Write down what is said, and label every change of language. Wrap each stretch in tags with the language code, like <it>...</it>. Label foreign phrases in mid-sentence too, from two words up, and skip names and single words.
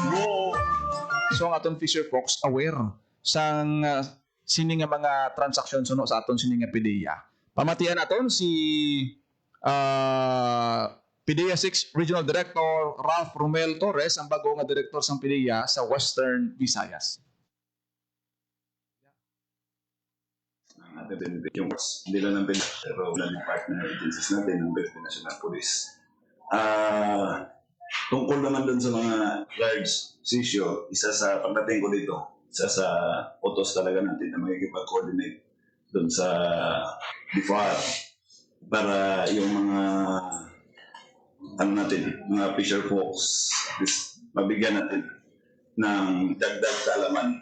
<hil>So ang aton</hil> <en>fisher folks</en> <hil>aware sang sini nga mga transaksyon suno sa aton sini nga PDEA. Pamatian naton si PDEA 6 Regional Director Ralph Romel Torres, ang bago nga director sang PDEA sa Western Visayas.</hil> <tl>Natin yung hindi lang ng pero ng partner agencies natin ng Philippine National Police. Tungkol naman dun sa mga</tl> <en>large issue,</en> <tl>isa sa pagdating ko dito, isa sa utos talaga natin na makikipag-coordinate dun sa DFAR para yung mga mga</tl> <en>fisher folks</en> <tl>mabigyan natin ng dagdag kaalaman.</tl>